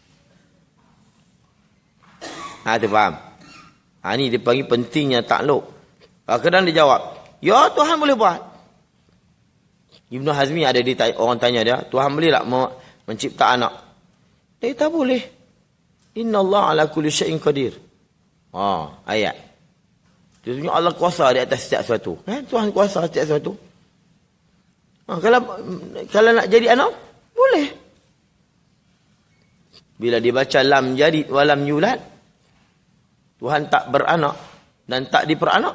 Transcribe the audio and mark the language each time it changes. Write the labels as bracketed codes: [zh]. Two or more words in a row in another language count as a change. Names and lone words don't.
[ms] Tu faham? Ni dia panggil pentingnya takluk. Kadang dia jawab, ya Tuhan boleh buat. Ibn Hazmi ada orang tanya dia, Tuhan boleh tak mencipta anak? Dia tak boleh. [ar] Inna Allah ala kulli syai'in qadir. [ms] Ayat. Maksudnya Allah kuasa di atas setiap sesuatu. Tuhan kuasa setiap sesuatu. Kalau nak jadi anak, boleh. Bila dibaca lam jadi [ar] walam yulad, [ms] Tuhan tak beranak dan tak diperanak.